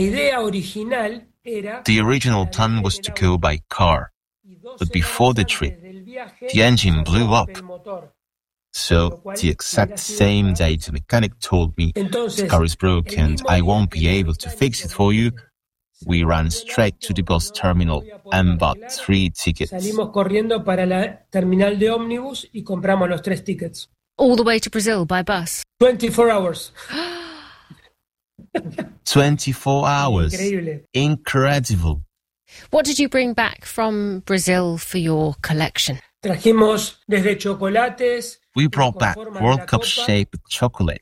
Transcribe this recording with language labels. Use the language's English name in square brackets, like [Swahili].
[English] The original plan was to go by car, but before the trip, the engine blew up. So the exact same day the mechanic told me, the car is broken, I won't be able to fix it for you, we ran straight to the bus terminal and bought three tickets. [Spanish] Salimos corriendo para la terminal de ómnibus y compramos los tres tickets. [English] All the way to Brazil by bus. 24 hours. 24 hours. Incredible. What did you bring back from Brazil for your collection? [Spanish] Trajimos desde chocolates. [English] We brought back World Cup shaped chocolates,